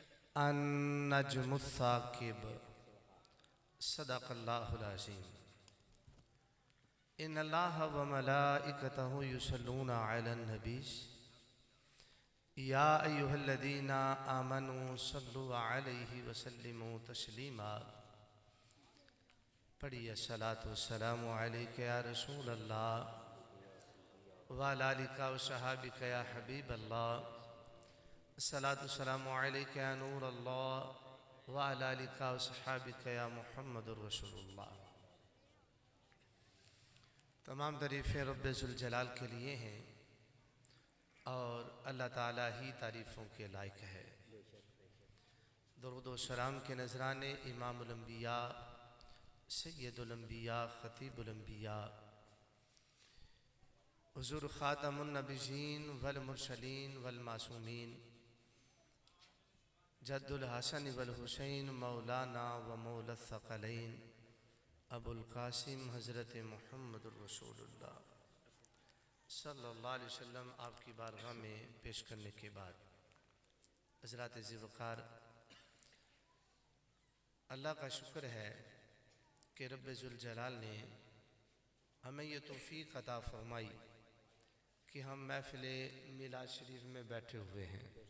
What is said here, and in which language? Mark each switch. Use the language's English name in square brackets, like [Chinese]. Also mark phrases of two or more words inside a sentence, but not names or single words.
[Arabic] النجم الثاقب صدق الله العظيم. إن الله وملائكته يصلون على النبي يا أيها الذين آمنوا صلوا عليه وسلموا تسليما. पढ़िए الصلاة والسلام عليك يا رسول الله وعلى آلك وأصحابك يا حبيب الله. الصلاة والسلام عليك يا نور الله وعلى آلك وأصحابك يا محمد رسول الله. [Urdu] تمام تعریفیں ربِ ذوالجلال کے لیے ہیں اور اللہ تعالیٰ ہی تعریفوں کے لائق ہے. درود و سلام کے نذرانے [Arabic] إمام الأنبياء سيد الأنبياء خطيب الأنبياء हुज़ूर خاتم النبيين والمرسلين والمعصومين جد الحسن والحسين مولانا ومولى الثقلين أبو القاسم हज़रत محمد رسول الله صلى الله عليه وسلم [Urdu] آپ کی بارگاہ میں پیش کرنے کے بعد حضرات ذی وقار, اللہ کا شکر ہے کہ ربِ ذوالجلال نے ہمیں یہ توفیق عطا فرمائی کہ ہم محفلِ میلاد شریف میں بیٹھے ہوئے ہیں.